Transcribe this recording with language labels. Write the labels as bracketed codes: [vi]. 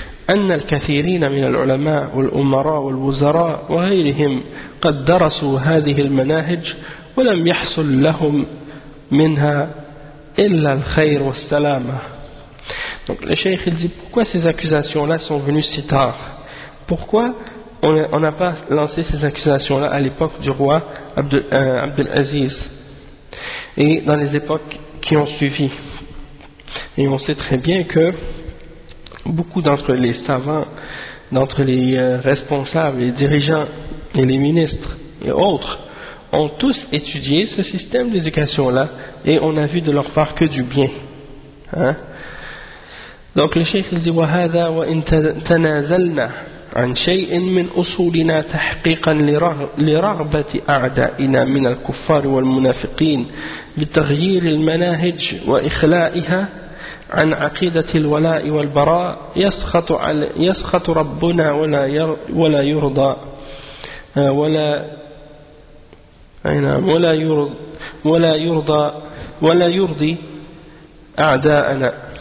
[ar] أن الكثيرين من العلماء والأمراء والوزراء وغيرهم قد درسوا هذه المناهج ولم يحصل لهم منها إلا الخير والسلامة. [fr] Donc le cheikh il dit pourquoi ces accusations là sont venues si tard, pourquoi on n'a pas lancé ces accusations là à l'époque du roi Abdelaziz et dans les époques qui ont suivi. Et on sait très bien que beaucoup d'entre les savants, d'entre les responsables, les dirigeants et les ministres et autres ont tous étudié ce système d'éducation là et on a vu de leur part que du bien, hein. Donc le cheikh dit [ar] وَهَذَا وَإِن تَنَازَلْنَا عَنْ شَيْءٍ مِنْ أُصُولِنَا تَحْقِيقًا لِرَغْبَةِ أَعْدَائِنَا مِنَ الْكُفَّارِ وَالْمُنَافِقِينَ بِتَغْيِيرِ الْمَنَاهِجِ وَإِخْلَائِهَا عن عقيدة الولاء والبراء يسخط على يسخط ربنا ولا ير ولا يرضى ولا أين ولا يرض ولا يرضى ولا يرضي أعداءنا